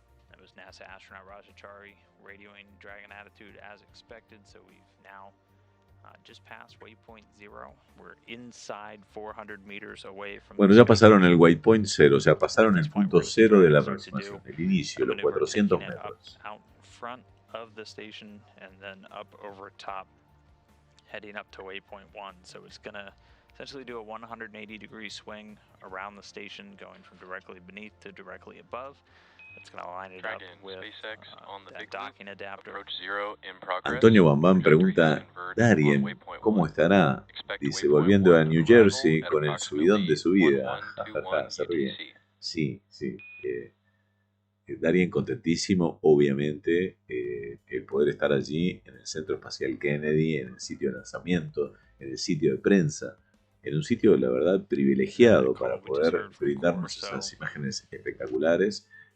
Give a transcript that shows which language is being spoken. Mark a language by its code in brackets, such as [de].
[en] That was NASA astronaut Rajachari radioing Dragon attitude as expected, so we've now just past waypoint 0. We're inside 400 meters away from. [es] Bueno, ya pasaron el waypoint 0, o sea, pasaron el punto 0 de la aproximación, el inicio, los 400 metros. [en] Out front of the station and then up over top, heading up to waypoint 1. So it's gonna essentially do a 180-degree swing around the station, going from directly beneath to directly above. It's going to line it up with that docking adapter. [es] Antonio Bambán pregunta, Darien, ¿cómo estará? Dice, volviendo a New Jersey con el subidón de su vida. Se ríe. Sí, sí. Darien contentísimo, obviamente, el poder estar allí en el Centro Espacial Kennedy, en el sitio de lanzamiento, en el sitio de prensa, en un sitio, la verdad, privilegiado para poder brindarnos esas imágenes espectaculares.